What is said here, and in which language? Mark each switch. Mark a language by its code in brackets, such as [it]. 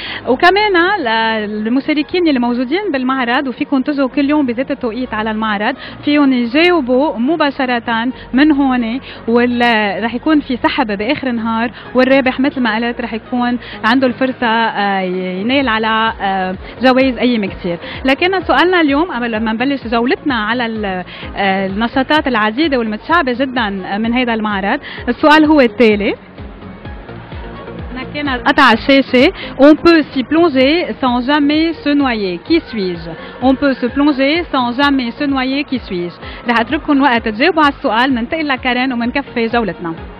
[ar] وكمان المشاركين اللي موجودين بالمعرض وفيكم تجوا كل يوم بذات التوقيت على المعرض فيهم يجاوبوا مباشره من هون، رح يكون في سحب باخر النهار، والرابح مثل ما قلت رح يكون عنده الفرصه ينال على جوائز قيمه كثير. لكن سؤالنا اليوم قبل ما نبلش جولتنا على النشاطات العديده والمتشعبه جدا من هذا المعرض، السؤال هو التالي. كان قطع الشاشة. [fr] On peut s'y plonger sans jamais se noyer. Qui suis-je? On peut se plonger sans jamais se noyer. Qui suis-je? [ar] رح اترككم وقت تجاوبوا على السؤال. ننتقل لكارين ومنكفي جولتنا.